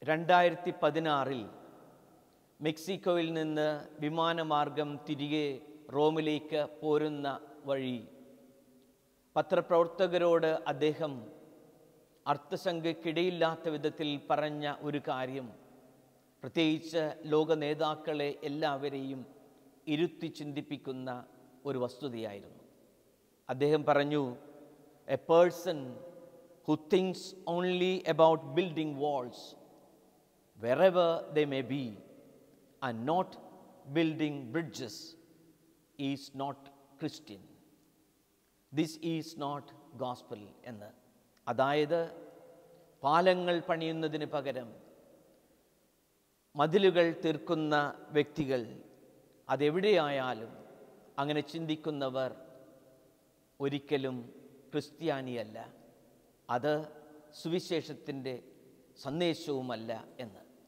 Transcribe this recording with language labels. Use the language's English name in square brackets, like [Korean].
[Malayalam] 2016 മെക്സിക്കോയിൽ നിന്ന് വിമാനമാർഗം തിരികെ റോമിലേക്ക് പോരുന്ന വഴി പത്രപ്രവർത്തകരോട് അദ്ദേഹം അർത്ഥശങ്കയ്ക്കിടയില്ലാത്ത വിധത്തിൽ പറഞ്ഞ ഒരു കാര്യം, പ്രത്യേകിച്ച് ലോക നേതാക്കളെ എല്ലാവരെയും ഇരുത്തി ചിന്തിപ്പിക്കുന്ന ഒരു വസ്തുതയായിരുന്നു. അദ്ദേഹം പറഞ്ഞു, [English] A person who thinks only about building walls wherever they may be and not building bridges is not Christian. This is not gospel എന്ന്. [Malayalam] അതായത് പാലങ്ങൾ പണിയുന്നതിന് പകരം മതിലുകൾ തീർക്കുന്ന വ്യക്തികൾ, അതെവിടെയായാലും അങ്ങനെ ചിന്തിക്കുന്നവർ ഒരിക്കലും ക്രിസ്ത്യാനിയല്ല, അത് സുവിശേഷത്തിൻ്റെ സന്ദേശവുമല്ല എന്ന്.